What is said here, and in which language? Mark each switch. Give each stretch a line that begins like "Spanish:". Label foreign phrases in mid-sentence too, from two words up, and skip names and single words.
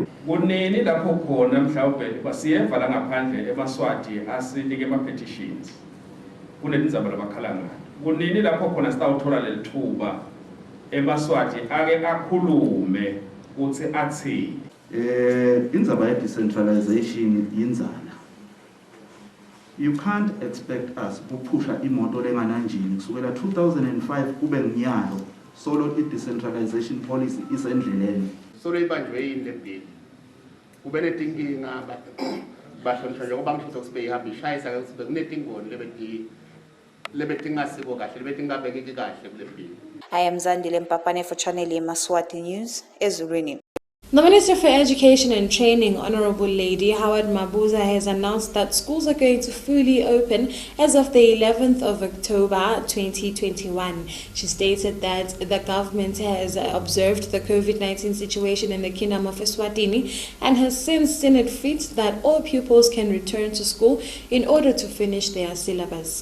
Swati: kunini lapho khona mhlawumbe basiyeva la ngaphandle eMaswati asinike ama-petitions kunetindzaba labakhala ngayo. Kunini lapho khona sitawuthola lelithuba eMaswati ake akhulume ukuthi athini. Indzaba decentralization yinzala.
English: You can't expect us to push
Swati: imoto lengananjini kusukela 2005 kube ngiyalo solo
English: decentralization policy
Swati: isendleleni. Solo ibanjwe yini le bill. Kube netinkinga bahlonishwa njengoba ngishilo sibe ihamba ishayisa ukuthi kunetingoni lebetingasiko kahle lebetingabekeki kahle kule bill.
English: I am Zandile Mpapane for Channel Yemaswati News, Ezulwini. The Minister for Education and Training, Honorable Lady Howard Mabuza, has announced that schools are going to fully open as of the 11th of October 2021. She stated that the government has observed the COVID-19 situation in the Kingdom of Eswatini and has since seen it fit that all pupils can return to school in order to finish their syllabus.